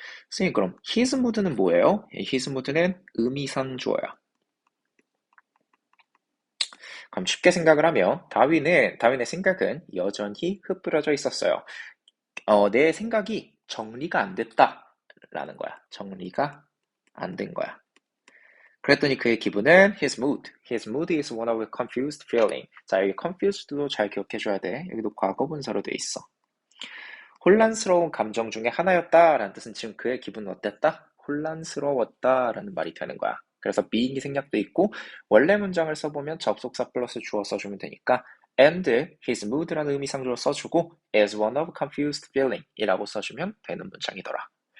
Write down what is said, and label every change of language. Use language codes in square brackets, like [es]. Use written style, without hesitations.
[ko] 선생님 그럼 [en] his mood [ko] 는 뭐예요? his mood는 의미상주어야. 그럼 쉽게 생각을 하면 다윈의 생각은 여전히 흩뿌려져 있었어요. 내 생각이 정리가 안 됐다라는 거야. 정리가 안 된 거야. 그랬더니 그의 기분은 [en] his mood is one of a confused feeling. [ko] 자, 여기 confused도 잘 기억해줘야 돼. 여기도 과거분사로 돼 있어. 혼란스러운 감정 중에 하나였다라는 뜻은 지금 그의 기분은 어땠다? 혼란스러웠다라는 말이 되는 거야. 그래서 being이 생략돼 있고 원래 문장을 써보면 접속사 플러스 주어 써주면 되니까 [en] and his mood [ko] 라는 의미상주어 써주고 [en] as one of confused feeling [ko] 이라고 써주면 되는 문장이더라.